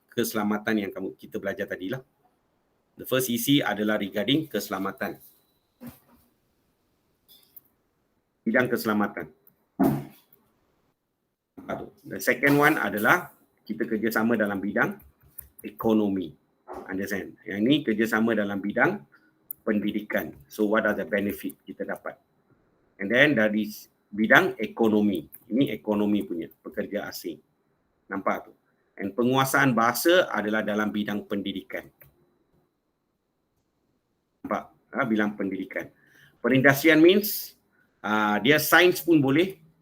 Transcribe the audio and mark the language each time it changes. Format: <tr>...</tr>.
<ms>Keselamatan yang kita belajar tadi lah. The first isi adalah regarding keselamatan. Bidang keselamatan.</ms> <en>The second one</en> <ms>adalah kita kerjasama dalam bidang ekonomi. Understand? Yang ini kerjasama dalam bidang pendidikan.</ms> <en>So what are the benefit</en> <ms>kita dapat?</ms> <en>And then</en> <ms>dari bidang ekonomi. Ini ekonomi punya, pekerja asing. Nampak tu? And penguasaan bahasa adalah dalam bidang pendidikan. Nampak? Bidang pendidikan. Perindustrian means dia sains pun boleh.</ms>